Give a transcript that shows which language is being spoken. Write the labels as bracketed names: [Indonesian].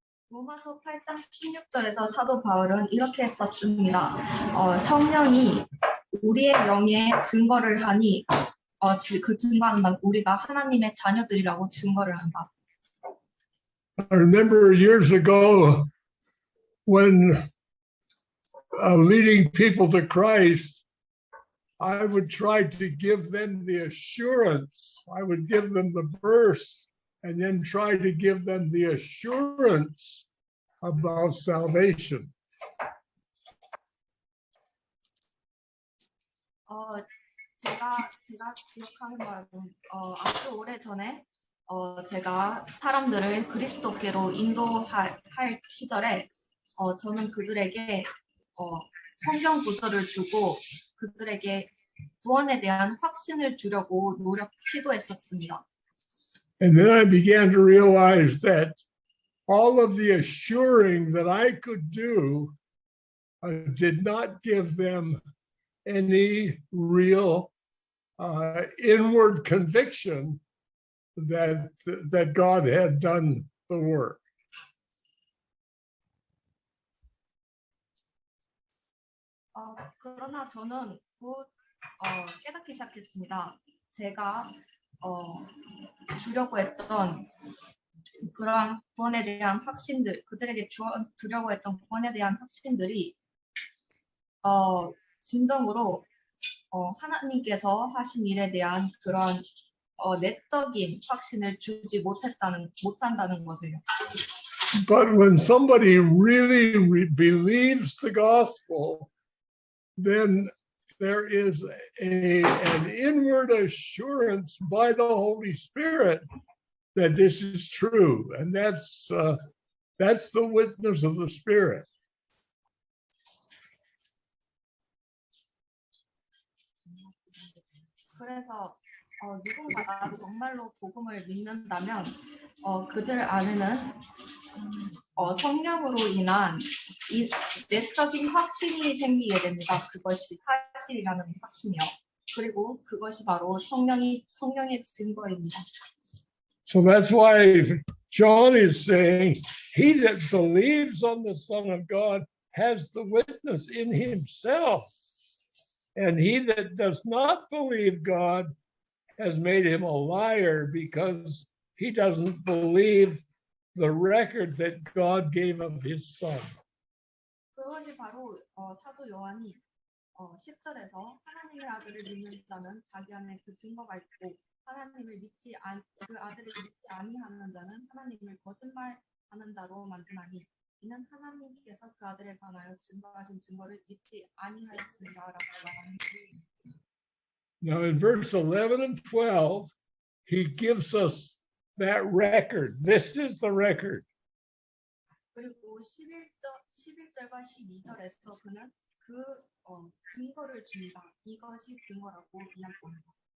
[Korean] 로마서 8장 16절에서 사도 바울은 이렇게 썼습니다. 성령이 우리의 영에 증거를 하니 그 증거하는 건 우리가 하나님의 자녀들이라고 증거를 한다. [English] I remember years ago when leading people to Christ, I would try to give them the assurance. I would give them the verse and then try to give them the assurance about salvation. [Korean] 제가 기억하는 바로는 아주 오래 전에 제가 사람들을 그리스도께로 인도할 시절에 저는 그들에게 성경 구절을 주고 그들에게 구원에 대한 확신을 주려고 시도했었습니다. [English] And then I began to realize that all of the assuring that I could do did not give them any real inward conviction that God had done the work. [Korean] 그러나 저는 곧 깨닫기 시작했습니다. 제가 주려고 했던 그런 구원에 대한 확신들, 그들에게 주려고 했던 구원에 대한 확신들이 진정으로 하나님께서 하신 일에 대한 그런 내적인 확신을 주지 못한다는 것을요. [English] But when somebody really believes the gospel, then there is an inward assurance by the Holy Spirit that this is true, and that's the witness of the Spirit. [Korean] 그래서 누군가가 정말로 복음을 믿는다면 그들 안에는 성령으로 인한 이 내적인 확신이 생기게 됩니다. 그것이 사실이라는 확신이요. 그리고 그것이 바로 성령의 증거입니다. [English] So that's why John is saying, he that believes on the Son of God has the witness in himself. And he that does not believe God has made him a liar because he doesn't believe the record that God gave of his Son. [Korean] 그것이 바로 사도 요한이 10절에서 하나님의 아들을 믿는 자는 자기 안에 그 증거가 있고 그 아들을 믿지 아니하는 자는 하나님을 거짓말하는 자로 만드나니 이는 하나님께서 그 아들에 관하여 증거하신 증거를 믿지 아니하였습니다라고 말합니다. [English] Now in verse 11 and 12, he gives us that record. This is the record. [Korean] 그리고 11절과 12절에서 그는 그 증거를 줍니다. 이것이 증거라고 이야기합니다.